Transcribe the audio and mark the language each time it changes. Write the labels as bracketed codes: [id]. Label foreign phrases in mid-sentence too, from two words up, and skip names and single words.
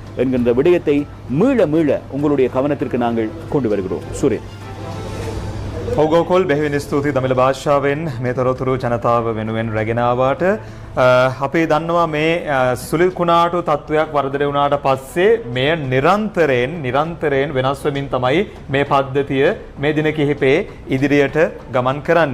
[ta] என்கின்ற விடயத்தை மீள மீள உங்களுடைய கவனத்திற்கு நாங்கள் கொண்டு வருகிறோம். [si] සුරේන් ඔගෝකොල් බෙහෙවින් ස්තුතියි දමිළ භාෂාවෙන් මේ තොරතුරු ජනතාව වෙනුවෙන් රැගෙන ආවාට අපි දන්නවා මේ සුළි කුණාටු තත්වයක් වර්ධනය වුණාට පස්සේ මෙය නිරන්තරයෙන් වෙනස් වෙමින් තමයි මේ පද්ධතිය මේ දින කිහිපේ ඉදිරියට ගමන් කරන්නේ.